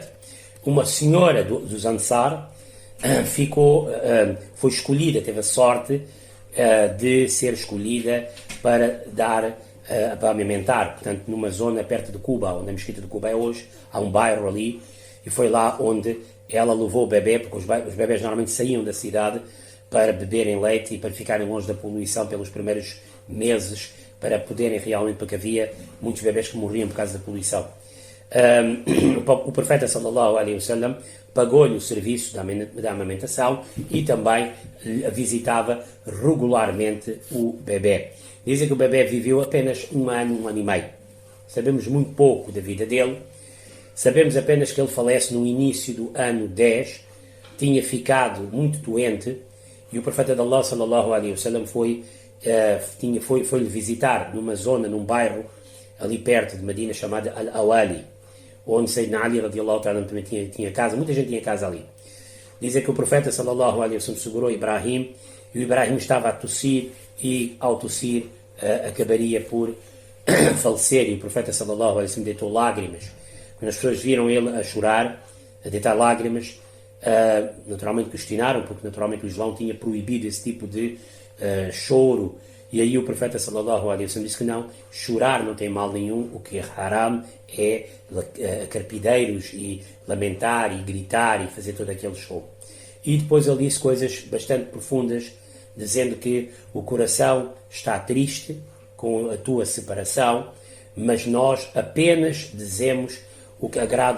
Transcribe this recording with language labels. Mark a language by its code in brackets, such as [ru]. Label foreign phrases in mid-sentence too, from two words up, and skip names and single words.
[pt] Uma senhora dos Ansar foi escolhida, teve a sorte de ser escolhida para para amamentar, portanto, numa zona perto de Cuba, onde a mesquita de Cuba é hoje, há um bairro ali, e foi lá onde ela levou o bebê, porque os bebés normalmente saíam da cidade para beberem leite e para ficarem longe da poluição pelos primeiros meses, para poderem realmente, porque havia muitos bebés que morriam por causa da poluição. O profeta [ar] صلى الله عليه وسلم [pt] pagou-lhe o serviço da amamentação e também visitava regularmente o bebê. Dizem que o bebê viveu apenas um ano e meio. Sabemos muito pouco da vida dele. Sabemos apenas que ele falece no início do ano 10, tinha ficado muito doente e o profeta de Allah [ar] صلى الله عليه وسلم [pt] foi-lhe visitar numa zona, num bairro ali perto de Medina chamada Al-Awali, onde Sayyidina Ali [ar] رضي الله تعالى [pt] também tinha casa, muita gente tinha casa ali. Dizem que o profeta [ar] صلى الله عليه وسلم [pt] segurou Ibrahim e o Ibrahim estava a tossir e ao tossir acabaria por falecer e o profeta [ar] صلى الله عليه وسلم [pt] deitou lágrimas. Quando as pessoas viram ele a chorar, a deitar lágrimas, naturalmente questionaram, porque naturalmente o Islão tinha proibido esse tipo de choro. E aí o profeta [ar] صلى الله عليه وسلم [pt] disse que não, chorar não tem mal nenhum, o que é haram é carpideiros e lamentar e gritar e fazer todo aquele show. E depois ele disse coisas bastante profundas, dizendo que o coração está triste com a tua separação, mas nós apenas dizemos o que agrada